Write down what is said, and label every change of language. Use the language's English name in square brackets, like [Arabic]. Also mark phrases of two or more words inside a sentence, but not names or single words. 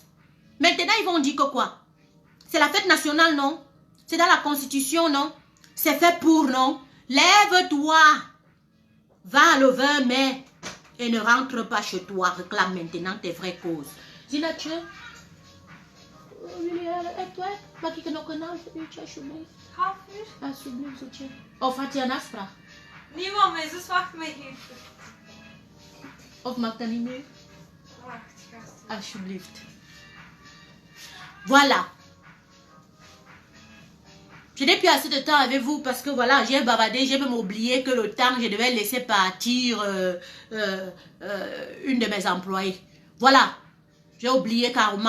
[French] Maintenant, ils vont dire que quoi? C'est la fête nationale, non? C'est dans la constitution, non? C'est fait pour, non? Lève-toi. Va le 20 mai. Et ne rentre pas chez toi. Réclame maintenant tes vraies causes. Zina, tu es? [Dutch] Of had je een afspraak? Niemand, mijn zus wacht mij hier. Of maakt dat niet meer? Wacht, gast. Alsjeblieft. [French] Voilà. Je n'ai plus assez de temps avec vous parce que voilà, j'ai bavardé, j'ai même oublié que le temps, je devais laisser partir une de mes employées. Voilà. J'ai oublié carrément.